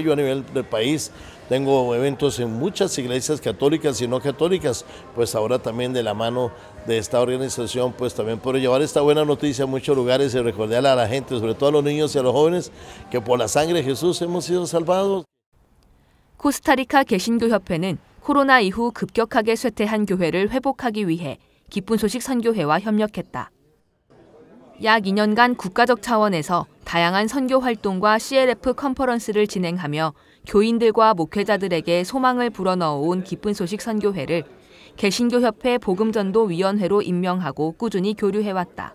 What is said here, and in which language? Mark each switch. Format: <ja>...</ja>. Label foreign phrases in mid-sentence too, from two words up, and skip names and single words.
<es>Yo a nivel del país tengo eventos en muchas iglesias católicas y no católicas, pues ahora también de la mano de esta organización, pues también puedo llevar esta buena noticia a muchos lugares y recordarle a la gente, sobre todo a los niños y a los jóvenes, que por la sangre de Jesús hemos sido salvados.</es> <ko>코스타리카 개신교협회는 코로나 이후 급격하게 쇠퇴한 교회를 회복하기 위해 기쁜 소식 선교회와 협력했다. 약 2년간 국가적 차원에서 다양한 선교 활동과 CLF 컨퍼런스를 진행하며 교인들과 목회자들에게 소망을 불어넣어온 기쁜 소식 선교회를 개신교협회 복음전도위원회로 임명하고 꾸준히 교류해왔다.</ko>